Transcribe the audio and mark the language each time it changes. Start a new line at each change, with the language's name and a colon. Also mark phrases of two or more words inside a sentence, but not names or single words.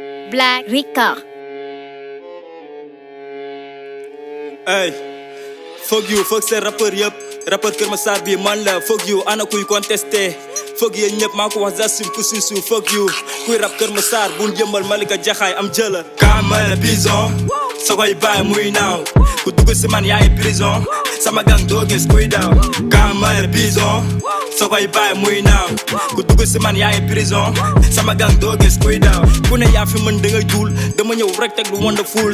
Wolof: Black Record.
English: Hey, fuck you, fuck
French: ces rappeurs
English: yëpp.
Wolof: Rappeur Kër Massar bi man la,
English: fuck you,
Wolof: ana kuy contesté. Fuck yéen ñëpp, maa ko wax Zassim ku siisu,
English: fuck you.
Wolof: Kuy rap Kër Massar, bul jëmbal Malika Jaxaay am jëla. Kamala Bison, sa koy bàyyi muy naaw. Ku dugg si man yaay prison. Sama gang doo gis kuy daw. Kamala Bison, sa koy bàyyi muy naaw. Ku dugg si man yaay prison. Sama gang doo gis kuy daw. Ku ne yaa fi mën da ngay duul. Dama ñëw rek teg lu wonderful.